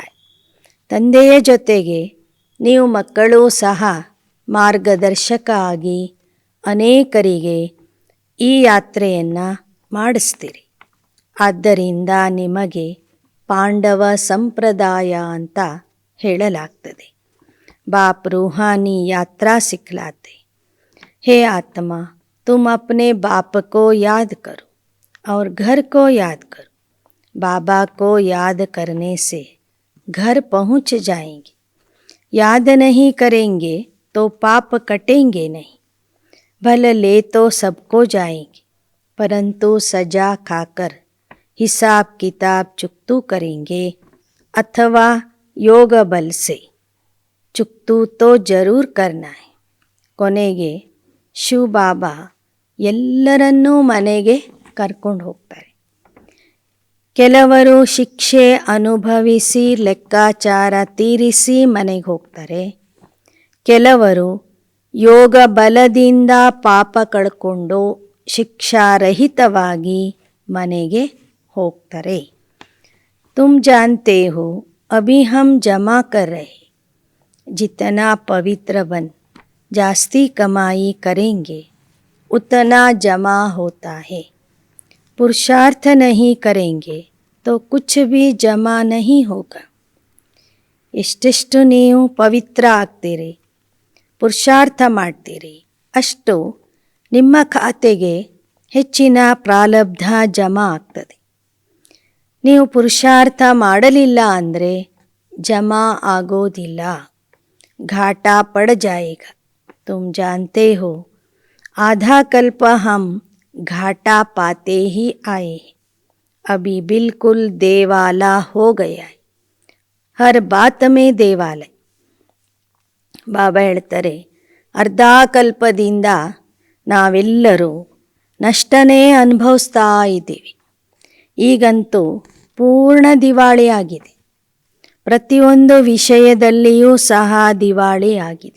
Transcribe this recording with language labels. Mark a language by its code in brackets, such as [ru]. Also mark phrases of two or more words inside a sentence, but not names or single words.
[kn] ತಂದೆಯ ಜೊತೆಗೆ ನೀವು ಮಕ್ಕಳೂ ಸಹ ಮಾರ್ಗದರ್ಶಕ ಆಗಿ ಅನೇಕರಿಗೆ ಈ ಯಾತ್ರೆಯನ್ನು ಮಾಡಿಸ್ತೀರಿ. ಆದ್ದರಿಂದ ನಿಮಗೆ ಪಾಂಡವ ಸಂಪ್ರದಾಯ ಅಂತ ಹೇಳಲಾಗ್ತದೆ. [hi] बाप रूहानी यात्रा सिखलाते. हे आत्मा, तुम अपने बाप को याद करो और घर को याद करो. बाबा को याद करने से घर पहुँच जाएंगे. याद नहीं करेंगे तो पाप कटेंगे नहीं. भले ले तो सबको जाएंगे, परंतु सजा खाकर हिसाब किताब चुकतू करेंगे अथवा योग बल से चुक्तू तो जरूर करना है. [kn] ಕೊನೆಗೆ ಶಿವ್ ಬಾಬಾ ಎಲ್ಲರನ್ನೂ ಮನೆಗೆ ಕರ್ಕೊಂಡು ಹೋಗ್ತಾರೆ. ಕೆಲವರು ಶಿಕ್ಷೆ ಅನುಭವಿಸಿ ಲೆಕ್ಕಾಚಾರ ತೀರಿಸಿ ಮನೆಗೆ ಹೋಗ್ತಾರೆ. ಕೆಲವರು ಯೋಗ ಬಲದಿಂದ ಪಾಪ ಕಳ್ಕೊಂಡು ಶಿಕ್ಷಾರಹಿತವಾಗಿ ಮನೆಗೆ ಹೋಗ್ತಾರೆ. [hi] तुम जानते हो अभी हम जमा कर रहे. जितना पवित्र बन जास्ती कमाई करेंगे उतना जमा होता है. पुरुषार्थ नहीं करेंगे तो कुछ भी जमा नहीं होगा. [kn] ಎಷ್ಟೆಷ್ಟು ನೀವು ಪವಿತ್ರ ಆಗ್ತೀರಿ, ಪುರುಷಾರ್ಥ ಮಾಡ್ತೀರಿ, ಅಷ್ಟು ನಿಮ್ಮ ಖಾತೆಗೆ ಹೆಚ್ಚಿನ ಪ್ರಾರಬ್ಧ ಜಮಾ ಆಗ್ತದೆ. ನೀವು ಪುರುಷಾರ್ಥ ಮಾಡಲಿಲ್ಲ ಅಂದರೆ ಜಮಾ ಆಗೋದಿಲ್ಲ. [hi] घाटा पड़ जाएगा. तुम जानते हो आधा कल्प हम घाटा पाते ही आए. अभी बिल्कुल देवाला हो गया है. हर बात में देवालय. [kn] ಬಾಬಾ ಹೇಳ್ತಾರೆ, ಅರ್ಧ ಕಲ್ಪದಿಂದ ನಾವೆಲ್ಲರೂ ನಷ್ಟನೇ ಅನುಭವಿಸ್ತಾ ಇದ್ದೀವಿ. ಈಗಂತೂ ಪೂರ್ಣ ದಿವಾಳಿ ಆಗಿದೆ. ಪ್ರತಿಯೊಂದು ವಿಷಯದಲ್ಲಿಯೂ ಸಹ ದಿವಾಳಿ ಆಗಿದೆ.